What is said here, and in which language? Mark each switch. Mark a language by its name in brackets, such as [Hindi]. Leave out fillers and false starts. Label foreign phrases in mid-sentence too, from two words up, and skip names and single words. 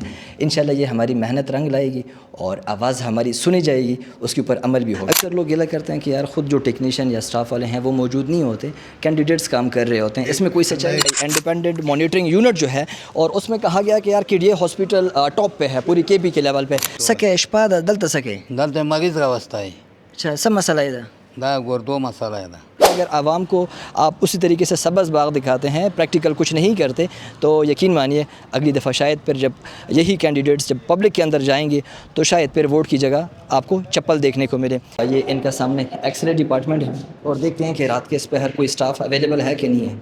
[Urdu] انشاءاللہ یہ ہماری محنت رنگ لائے گی اور آواز ہماری سنی جائے گی، اس کے اوپر عمل بھی ہوگا۔ اکثر لوگ گلہ کرتے ہیں کہ یار خود جو ٹیکنیشین یا اسٹاف والے ہیں وہ موجود نہیں ہوتے، کینڈیڈیٹس کام کر رہے ہوتے ہیں، اس میں کوئی سچائی نہیں۔ [English] Independent Monitoring Unit [Urdu] جو ہے، اور اس میں کہا گیا کہ یار کیڈیا ہاسپٹل ٹاپ پہ ہے پوری کے پی کے لیول پہ [Pashto] سکے اشپا دلتا سکے دلته مریض راوستی [Urdu] اچھا سب مسئلہ ہے [Pashto] دا ګردو مسله ده. [Urdu] اگر عوام کو آپ اسی طریقے سے سبز باغ دکھاتے ہیں، پریکٹیکل کچھ نہیں کرتے، تو یقین مانیے اگلی دفعہ شاید پھر جب یہی کینڈیڈیٹس جب پبلک کے اندر جائیں گے تو شاید پھر ووٹ کی جگہ آپ کو چپل دیکھنے کو ملے۔ یہ ان کا سامنے [English] X-ray department [Urdu] ہے، اور دیکھتے ہیں کہ رات کے اس پہ ہر کوئی اسٹاف اویلیبل ہے کہ نہیں ہے۔